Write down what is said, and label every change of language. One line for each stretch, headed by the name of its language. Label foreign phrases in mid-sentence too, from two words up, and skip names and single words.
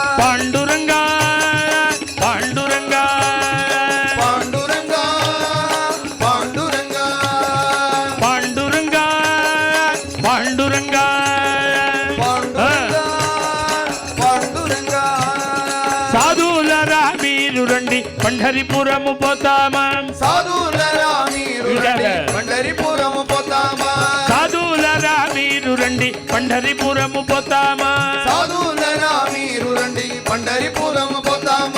Tamil: பாண்டுரங்கா பாண்டுரங்கா பாண்டுரங்கா பாண்டுரங்கா பாண்டுரங்கா பாண்டுரங்கா பாண்டுரங்கா பாண்டுரங்கா
Telugu: సాధులరా మీరు రండి పంढरीపురము పోతామా సాధులరా మీరు రండి పంढरीపురము పోతామా సాధులరా మీరు రండి పంढरीపురము పోతామా సాధులరా మీరు రండి పంढरीపురము పోతామా